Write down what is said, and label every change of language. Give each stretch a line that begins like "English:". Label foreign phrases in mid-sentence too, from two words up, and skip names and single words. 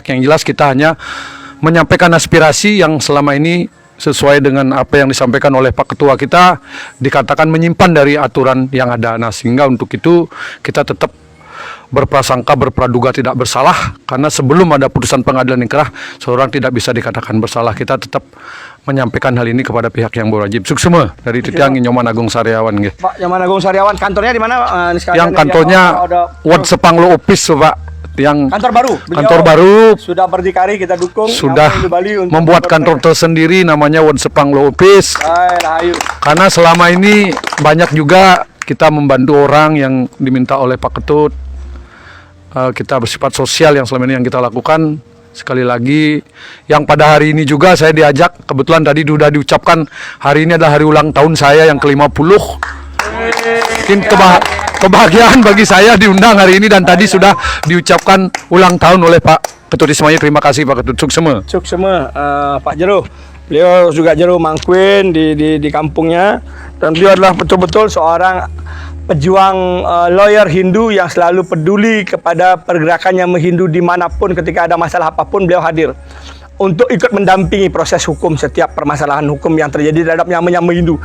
Indonesian: Yang jelas kita hanya menyampaikan aspirasi yang selama ini sesuai dengan apa yang disampaikan oleh Pak Ketua kita, dikatakan menyimpan dari aturan yang ada. Nah, sehingga untuk itu kita tetap berprasangka, berpraduga tidak bersalah, karena sebelum ada putusan pengadilan inkrah, seorang tidak bisa dikatakan bersalah. Kita tetap menyampaikan hal ini kepada pihak yang berwajib. Suksema dari Titiang Nyoman Agung Saryawan. Pak Nyoman Agung Saryawan, kantornya di mana? Yang kantornya Wad Sepanglo Office, Pak. yang Kantor baru. Beliau kantor baru sudah berdikari, kita dukung. sudah Yang di Bali untuk membuat kantor tersendiri namanya Won Sepang Law Office. Rahayu. Karena selama ini banyak juga kita membantu orang yang diminta oleh Pak Ketut. Kita bersifat sosial yang selama ini yang kita lakukan. Sekali lagi, yang pada hari ini juga saya diajak, kebetulan tadi sudah diucapkan, hari ini adalah hari ulang tahun saya yang ke-50. Mungkin kebahagiaan bagi saya diundang hari ini, dan tadi sudah diucapkan ulang tahun oleh Pak Ketut Ismail. Terima kasih Pak Ketut. Suksema. Suksema, Pak Jero. Beliau juga Jero Mangkuin di kampungnya, dan beliau adalah betul-betul seorang pejuang lawyer Hindu yang selalu peduli kepada pergerakan yang Hindu dimanapun. Ketika ada masalah apapun beliau hadir untuk ikut mendampingi proses hukum setiap permasalahan hukum yang terjadi terhadap yang Hindu.